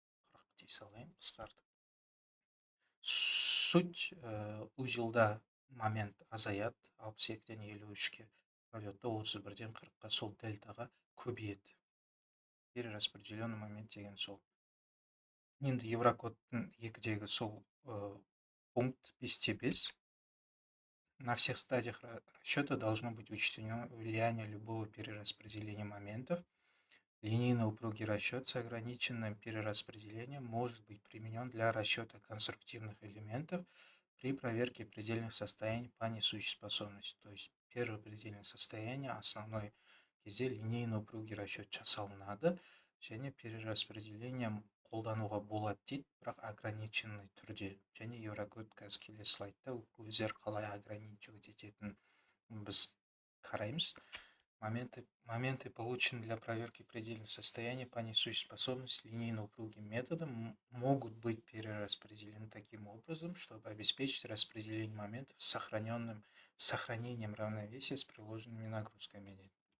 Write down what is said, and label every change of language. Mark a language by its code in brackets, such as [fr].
[kk] 40 дей салайын, қысқартып. Суть узелда момент азаяды, 62-ден 53-ке, пролетта 31-ден 40-қа, сол дельтаға көбейеді. Перераспределенный момент деген сол. Енді Еврокодтың 2-дегі сол пункт 5-5. [ru] На всех стадиях расчета должно быть учтено влияние любого перераспределения моментов. Линейный упругий расчет с ограниченным перераспределением может быть применен для расчета конструктивных элементов при проверке предельных состояний по несущей способности. То есть первое предельное состояние, основной кезде линейный упругий расчет жасалынады, және перераспределением [kk] қолдануға болады дейді, бірақ [ru] ограниченный түрде. [kk] Және Еврокод қазір келесі слайдта өздері қалай ограничивать ететінін біз қараймыз. [ru] Моменты, полученные для проверки предельных состояний по несущей способности линейно упругим методом, могут быть перераспределены таким образом, чтобы обеспечить распределение моментов с сохранением равновесия с приложенными нагрузками.